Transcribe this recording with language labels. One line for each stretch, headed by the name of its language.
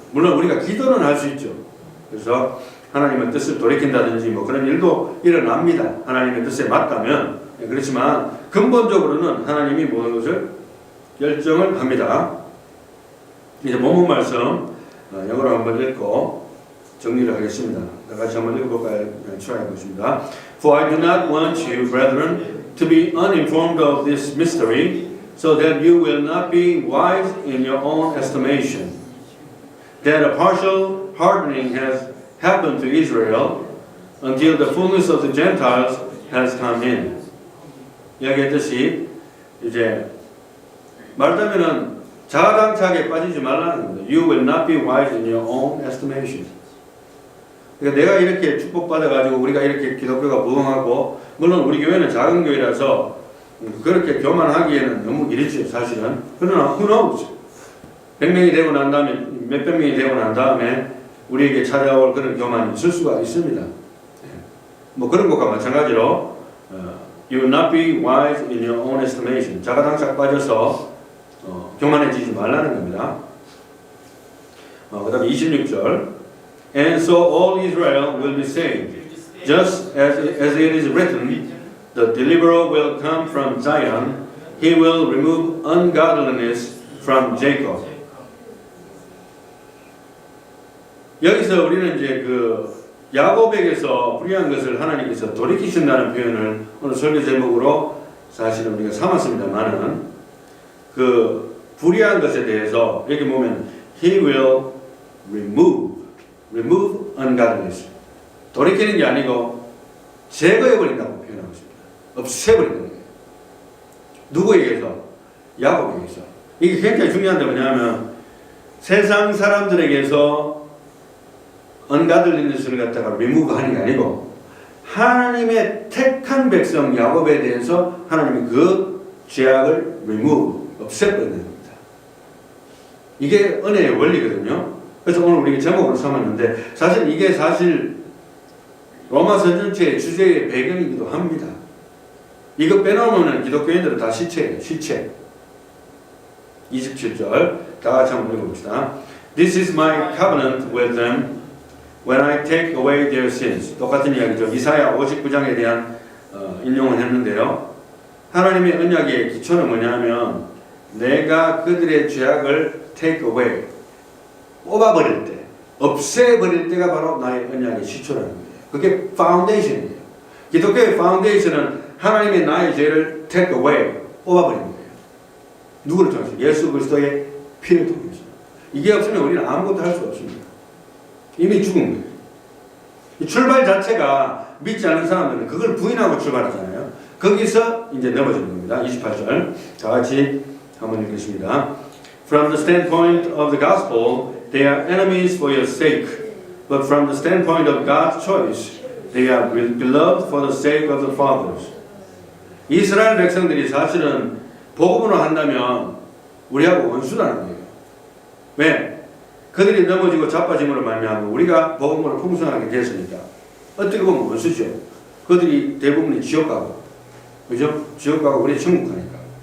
Korean: 물론 우리가 기도는 할 수 있죠. 그래서 하나님의 뜻을 돌이킨다든지 뭐 그런 일도 일어납니다. 하나님의 뜻에 맞다면. 그렇지만 근본적으로는 하나님이 모든 것을 결정을 합니다. 이제 본문 말씀 영어로 한번 읽고 정리를 하겠습니다. 같이 한번 읽어볼까요? 추가해 보겠습니다.
English: For I do not want you, brethren, to be uninformed of this mystery, so that you will not be wise in your own estimation, that a partial hardening has happened to Israel until the fullness of the Gentiles has come in.
Korean: 이야기했듯이 이제 말하자면은 자가당착에 빠지지 말라는 겁니다.
English: You will not be wise in your own estimation.
Korean: 그러니까 내가 이렇게 축복받아가지고 우리가 이렇게 기독교가 부흥하고 물론 우리 교회는 작은 교회라서 그렇게 교만하기에는 너무 이르죠 사실은. 그러나
English: who knows?
Korean: 100명이 되고 난 다음에 몇백 명이 되고 난 다음에 우리에게 찾아올 그런 교만이 있을 수가 있습니다. 뭐 그런 것과 마찬가지로
English: You will not be wise in your own estimation.
Korean: 자가당착 빠져서 교만해지지 말라는 겁니다. 그 다음에 26절
English: And so all Israel will be saved, just as it is written, the deliverer will come from Zion, he will remove ungodliness from Jacob.
Korean: 여기서 우리는 이제 그 야곱에게서 불의한 것을 하나님께서 돌이키신다는 표현을 오늘 설교 제목으로 사실은 우리가 삼았습니다만은 그 불의한 것에 대해서 여기 보면
English: he will remove ungodliness.
Korean: 돌이키는 게 아니고 제거해버린다고 표현하고 있습니다. 없애버린다는 거예요. 누구에게서? 야곱에게서. 이게 굉장히 중요한데 뭐냐면 세상 사람들에게서 ungodliness를 갖다가 remove 하는 게 아니고 하나님의 택한 백성 야곱에 대해서 하나님이 그 죄악을 remove, 없애버리는 겁니다. 이게 은혜의 원리거든요. 그래서 오늘 우리가 제목으로 삼았는데 사실 이게 로마서 전체의 주제의 배경이기도 합니다. 이거 빼놓으면 기독교인들은 다 시체예요. 시체. 27절 다 같이 한번 읽어봅시다.
English: This is my covenant with them when I take away their sins.
Korean: 똑같은 이야기죠. 이사야 59장에 대한 인용을 했는데요. 하나님의 언약의 기초는 뭐냐면 내가 그들의 죄악을 take away 뽑아버릴 때, 없애버릴 때가 바로 나의 언약의 시초라는 거예요. 그게 파운데이션이에요. 기독교의 파운데이션은 하나님의 나의 죄를 take away, 뽑아버리는 거예요. 누구를 통해서? 예수 그리스도의 피를 통해서. 이게 없으면 우리는 아무것도 할 수 없습니다. 이미 죽은 거예요. 이 출발 자체가 믿지 않는 사람들은 그걸 부인하고 출발하잖아요. 거기서 이제 넘어지는 겁니다. 28절 다 같이 한번 읽겠습니다.
English: From the standpoint of the gospel, they are enemies for your sake. But from the standpoint of God's choice, they are beloved for the sake of the fathers.
Korean: 이스라엘 백성들이 사실은 복음으로 한다면 우리하고 원수라는 거예요. 왜? 그들이 넘어지고 자빠짐으로 말미암아 우리가 복음으로 풍성하게 됐으니까 어떻게 보면 원수죠. 그들이 대부분이 지옥 가고, 그죠? 지옥 가고 우리 천국 가니까.